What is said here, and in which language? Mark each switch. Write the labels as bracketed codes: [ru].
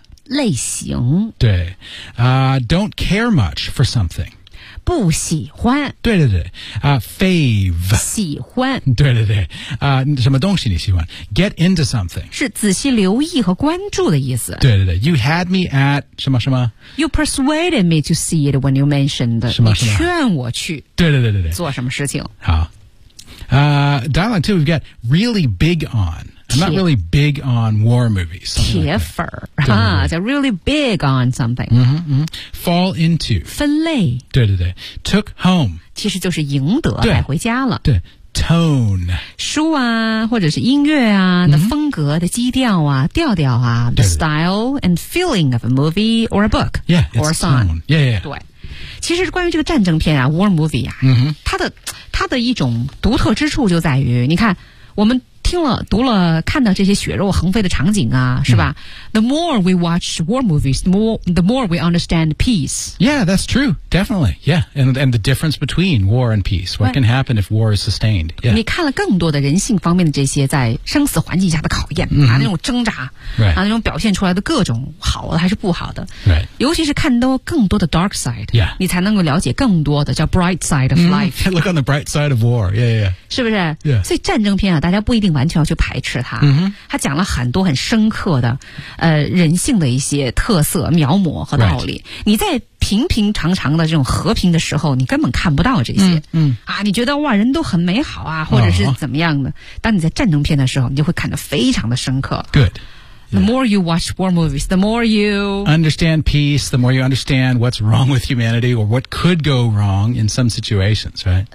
[zh] 类型。 [en] 对 don't care much for something. [zh] 不喜欢。对对对，fave 喜欢。对对对，什么东西你喜欢 ？ [en] Get into something [zh] 是仔细留意和关注的意思。对对对 ， [en] You had me at [zh] 什么什么 [en] ？You persuaded me to see it when you mentioned [zh] 什么什么？你劝我去。对对对对对，做什么事情？ [en] 好。Dialogue 2, we've got really big on. I'm not really big on war movies. [zh] 铁粉儿啊，叫 [en] really big on something. Mm-hmm, mm-hmm. Fall into. [zh] 分类。对对对。 [en] Took home. [zh] 其实就是赢得带回家了。对。Tone. 书啊或者是音乐啊、mm-hmm. 的风格的基调啊调调啊。对对 [en] the style and feeling of a movie or a book. Yeah, or a song. Tone. Yeah, yeah. [zh] 对。其实关于这个战争片啊 ,war movie 啊、嗯、它的一种独特之处就在于你看我们听了读了看到这些血肉横飞的场景啊是吧、嗯、 [en] The more we watch war movies, the more we understand peace. Yeah, that's true, definitely. Yeah, and the difference between war and peace. What can happen if war is sustained?、Yeah. [zh] 你看了更多的人性方面的这些在生死环境下的考验、嗯、啊那种挣扎、 [en] right. [zh] 啊那种表现出来的各种好的还是不好的、 [en] right. [zh] 尤其是看到更多的 [en] dark side、 yeah. [zh] 你才能够了解更多的叫 [en] bright side of life.、 Mm-hmm. Look on the bright side of war. Yeah, yeah, yeah. [zh] 是不是、 [en] yeah. [zh] 所以战争片啊大家不一定完全要去排斥它、 [en] mm-hmm. [zh] 它讲了很多很深刻的人性的一些特色描摹和道理、 [en] right. [zh] 你在平平常常的这种和平的时候你根本看不到这些、 [en] mm-hmm. [zh] 啊，你觉得哇人都很美好啊或者是怎么样的、oh. 当你在战争片的时候你就会看得非常的深刻 [en] good、 yeah. the more you watch war movies the more you understand peace the more you understand what's wrong with humanity or what could go wrong in some situations right